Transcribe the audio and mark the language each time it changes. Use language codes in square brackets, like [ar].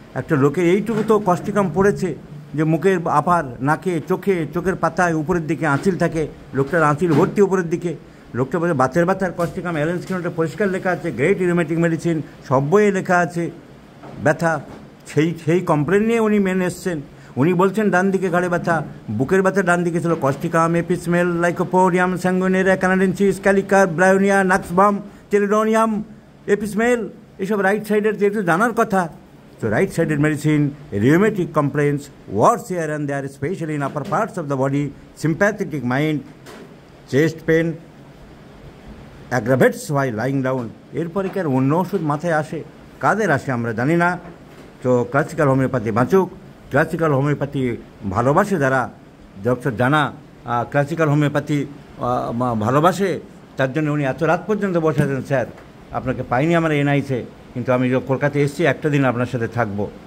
[bn] একটা লোকের এইটুকু তো কস্টিকাম পড়েছে যে মুখের আপার, নাকে, চোখের পাতায় উপরের দিকে আঁচিল থাকে, লোকটার আঁচিল ভর্তি উপরের দিকে, লোকটা বলে বাতের ব্যথার কস্টিকাম, অ্যালেন স্কিনোটা পরিষ্কার লেখা আছে, গ্রেট রিউমেটিক মেডিসিন, সব বইয়ে লেখা আছে ব্যথা। সেই কমপ্লেন নিয়ে উনি মেনে এসছেন। উনি বলছেন ডান দিকে ঘাড়ে ব্যথা, বুকের ব্যথা ডান দিকে ছিল কস্টিকাম, এপিসমেল, লাইকোপোডিয়াম, স্যাঙ্গুইনেরিয়া, কানাডেন্সিস, ক্যালিকার, ব্রায়োনিয়া, নাক্সবাম, টেলিডোনিয়াম, এপিসমেল, এসব রাইট সাইডের যেহেতু জানার কথা। [en] So right sided medicine, rheumatic complaints, worse here and there, especially in upper parts of the body, sympathetic mind, chest pain aggravates while lying down. [bn] এরপরে কি আর অন্য ওষুধ মাথায় আসে? কাদের আসে আমরা জানি না। তো ক্লাসিক্যাল হোমিওপ্যাথি বাঁচুক, ক্লাসিক্যাল হোমিওপ্যাথি ভালোবাসে যারা, ডক্টর জানা ক্লাসিক্যাল হোমিওপ্যাথি ভালোবাসে, তার জন্য উনি এত রাত পর্যন্ত বসে আছেন। স্যার, আপনাকে পাইনি আমরা এনআইসে, কিন্তু আমি কলকাতায় এসেছি, একটা দিন আপনার সাথে থাকবো।